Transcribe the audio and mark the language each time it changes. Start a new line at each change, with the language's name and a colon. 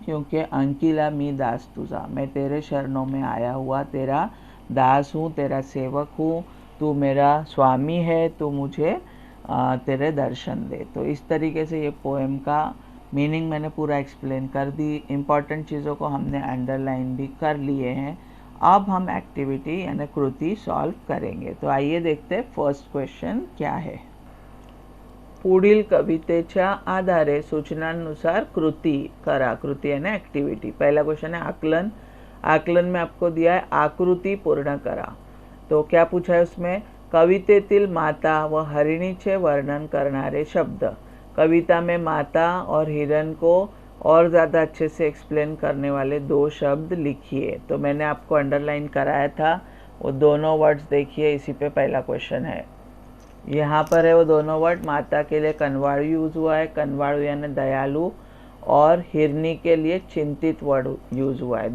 Hindi: क्योंकि
Marathi: अंकिला मी दास तुझा,
Hindi: मैं तेरे शरणों में आया हुआ तेरा दास हूँ, तेरा सेवक हूँ, तू मेरा स्वामी है, तो मुझे तेरे दर्शन दे। तो इस तरीके से ये पोएम का मीनिंग मैंने पूरा एक्सप्लेन कर दी। इम्पॉर्टेंट चीज़ों को हमने अंडरलाइन भी कर लिए हैं। अब हम एक्टिविटी यानी कृति सॉल्व करेंगे। तो आइए देखते हैं फर्स्ट क्वेश्चन क्या है।
Marathi: पुढील कवितेच्या आधारे सूचनानुसार कृति करा।
Hindi: कृति यानी एक्टिविटी। पहला क्वेश्चन है आकलन। आकलन में आपको दिया है
Marathi: आकृति पूर्ण करा।
Hindi: तो क्या पूछा है उसमें?
Marathi: कवितेतील माता व हरिणीचे वर्णन करणारे शब्द।
Hindi: कविता में माता और हिरण को और ज़्यादा अच्छे से एक्सप्लेन करने वाले 2 शब्द लिखिए। तो मैंने आपको अंडरलाइन कराया था, वो दोनों वर्ड्स देखिए, इसी पे पहला क्वेश्चन है। यहाँ पर है वो दोनों वर्ड। माता के लिए कनवाड़ू यूज़ हुआ है, कनवाड़ू यानी दयालु, और हिरनी के लिए चिंतित वर्ड यूज़ हुआ है।